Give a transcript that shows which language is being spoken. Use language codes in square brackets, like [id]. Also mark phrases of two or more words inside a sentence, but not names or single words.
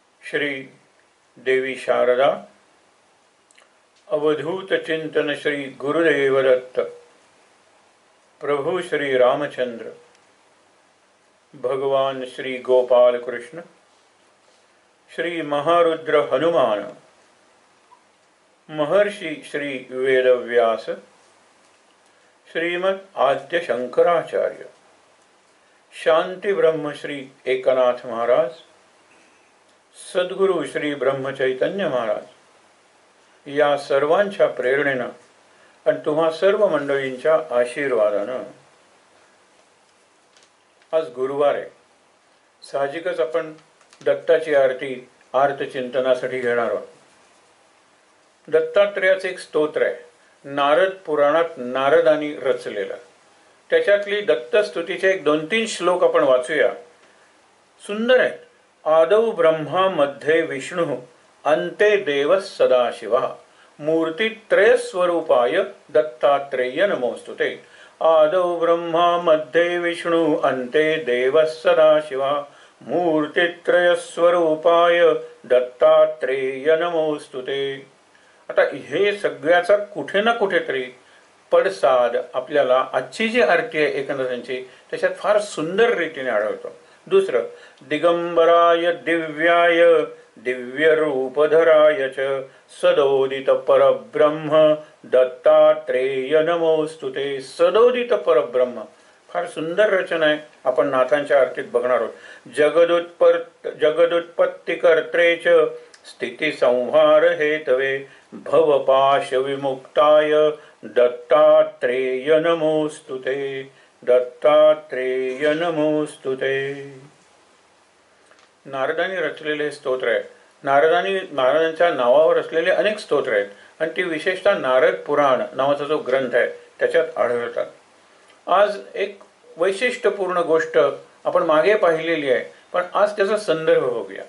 [mr] श्री देवी शारदा अवधूत चिंतन श्री गुरुदेव दत्त प्रभु श्री रामचंद्र भगवान श्री गोपाल कृष्ण श्री महारुद्र हनुमान महर्षि श्री वेदव्यास श्रीमद् आद्य शंकराचार्य शांति ब्रह्म श्री एकनाथ महाराज सद्गुरु श्री ब्रह्म चैतन्य महाराज या सर्वांच्या प्रेरणेनं आणि तुम्हा सर्व मंडळींच्या आशीर्वादानं आज गुरुवार आहे. साहजिकच आपण दत्ताची आरती आर्तचिंतनासाठी घेणार आहोत. दत्तात्रेयाचं एक स्तोत्र आहे, नारद पुराणात नारदांनी रचलेलं. त्याच्यातली दत्तस्तुतीचे एक 2-3 श्लोक आपण वाचूया. सुंदर आहेत. [sa] आदौ ब्रह्मा मध्ये विष्णु अंते देव सदाशिवा मूर्तित्रय स्वरूपाय दत्तात्रेय नमोस्तुते. आदौ ब्रह्मा मध्ये विष्णु अंते देव सदाशिवा मूर्तित्रय स्वरूपाय दत्तात्रेय नमोस्तुते. [mr] आता हे सगळ्याचा कुठे ना कुठेतरी पडसाद आपल्याला आजची जी आरती आहे एकनाथांची त्याच्यात फार सुंदर रीतीने आढळतो. दुसरं, [sa] दिगंबराय दिव्याय दिव्य रूपधराय च सदोदित परब्रह्म दत्तात्रेय नमोस्तुते. सदोदित परब्रह्म [mr] फार सुंदर रचना आहे. आपण नाथांच्या आरतीत बघणार आहोत. [sa] जगदुत्पत्ती कर्त्रे च स्थिती संहार हेतवे भवपाश विमुक्ताय दत्तात्रेय नमोस्तुते. दत्तात्रेय नमोस्तुते. [mr] नारदांनी रचलेले हे स्तोत्र आहे. नारदांच्या नावावर असलेले अनेक स्तोत्र आहेत आणि ती विशेषतः नारद पुराण नावाचा जो ग्रंथ आहे त्याच्यात आढळतात. आज एक वैशिष्ट्यपूर्ण गोष्ट आपण मागे पाहिलेली आहे, पण आज त्याचा संदर्भ बघूया.